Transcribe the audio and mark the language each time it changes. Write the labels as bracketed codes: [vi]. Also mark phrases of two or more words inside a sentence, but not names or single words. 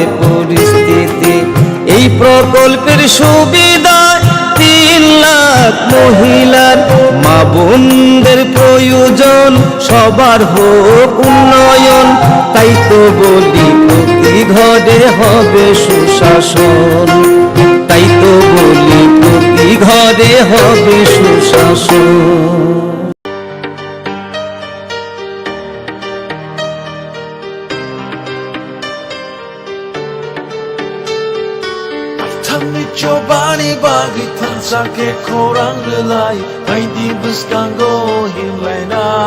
[bn] পরিস্থিতি, এই প্রকল্পের সুবিধা 3 লাখ মহিলার, মা বোনদের প্রয়োজন সবার হোক উন্নয়ন, তাই তো বলি প্রতি ঘরে হবে সুশাসন, তাই তো বলি প্রতি ঘরে হবে সুশাসন। [trp] Chobani bagi tansa ke korang lelai, hai di buskango hilena.